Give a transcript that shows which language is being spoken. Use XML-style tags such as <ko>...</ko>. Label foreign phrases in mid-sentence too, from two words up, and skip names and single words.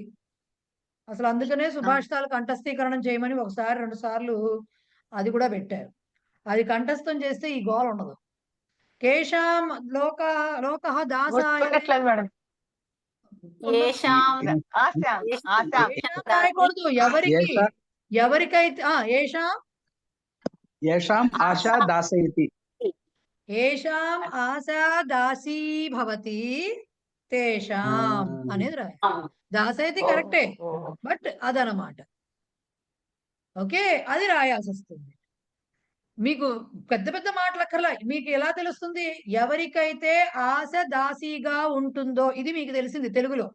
<te>అసలు అందుకనే సుభాషితాలు కంఠస్థీకరణం చేయమని ఒకసారి 2 సార్లు అది కూడా పెట్టారు. అది కంఠస్థం చేస్తే ఈ గోల ఉండదు.</te> <sa>కేశాం లోకః దాసాయతే</sa> <te>గుర్తుండట్లేదు మేడం. ఏషాం ఆశాం ఏషాం రాయకూడదు. ఎవరికి ఎవరికైతే ఏషాం</te> <sa>येषाम् आशा दासयति ఏషాం ఆశా దాసీ భవతి తేషాం</sa> <te>అనేది రాయాలి. దాసైతే కరెక్టే, బట్ అదనమాట. ఓకే, అది రాయాల్సి వస్తుంది. మీకు పెద్ద పెద్ద మాటలు అక్కర్లా. మీకు ఎలా తెలుస్తుంది? ఎవరికైతే ఆశ దాసీగా ఉంటుందో, ఇది మీకు తెలిసింది తెలుగులో.</te>